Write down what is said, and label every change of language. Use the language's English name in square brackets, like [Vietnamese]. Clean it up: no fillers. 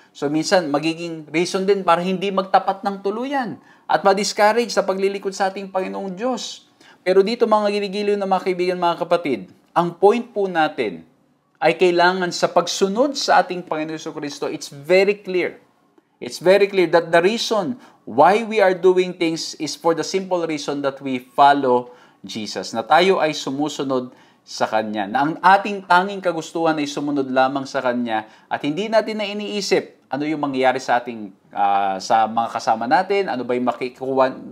[Filipino] So minsan, magiging reason din para hindi magtapat ng tuluyan at ma-discourage sa paglilingkod sa ating Panginoong Diyos. Pero dito mga giligiliw na mga kaibigan, mga kapatid, ang point po natin ay kailangan sa pagsunod sa ating Panginoon Kristo, [English] it's very clear. It's very clear that the reason why we are doing things is for the simple reason that we follow Jesus. [Filipino] Na tayo ay sumusunod sa Kanya. Na ang ating tanging kagustuhan ay sumunod lamang sa Kanya at hindi natin na iniisip ano yung mangyayari sa ating sa mga kasama natin, ano ba yung makikuha.